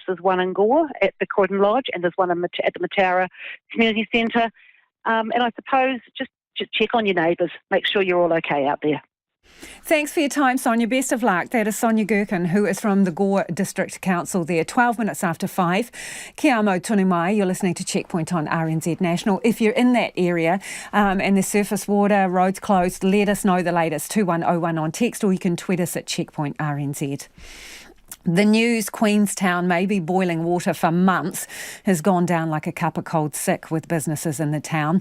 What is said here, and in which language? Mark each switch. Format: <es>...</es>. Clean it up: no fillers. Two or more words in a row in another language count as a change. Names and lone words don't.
<en>There's one in Gore at the Croydon Lodge, and there's one at the Mataura Community Centre. And I suppose just check on your neighbours. Make sure you're all okay out there. Thanks for your time, Sonia. Best of luck. That is Sonia Gherkin, who is from the Gore District Council there. 12 minutes after 5.</en> <mi>Kia amo tonu mai.</mi> <en>You're listening to Checkpoint on RNZ National. If you're in that area and there's surface water, roads closed, let us know the latest. 2101 on text, or you can tweet us at Checkpoint RNZ. The news Queenstown may be boiling water for months has gone down like a cup of cold sick with businesses in the town.</en>